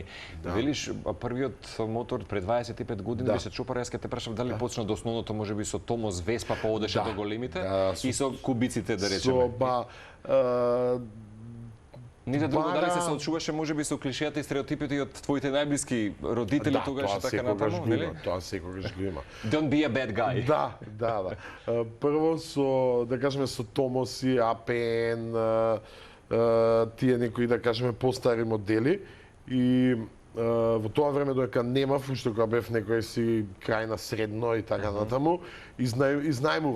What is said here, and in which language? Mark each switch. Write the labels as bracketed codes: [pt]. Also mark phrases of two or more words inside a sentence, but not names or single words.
[mk] Велиш, првиот мотор пред 25 години беше чопар, јас ке те прашав дали почна од основното можеби со Томос Веспа, па одеше до големите и со кубиците да речеме. Ните друго дали се соочуваше можеби со клишејата и стереотипите и од твоите најблиски родители тогаш и така натаму, нели? Тоа секогаш го има. [en] Don't be a bad guy. [mk] Да. Прво со, да кажеме, со Томоси, АПН, тие некои, да кажеме, постари модели и во тоа време додека немав, уште кога бев некој си крај на средно и така натаму, изнајмував.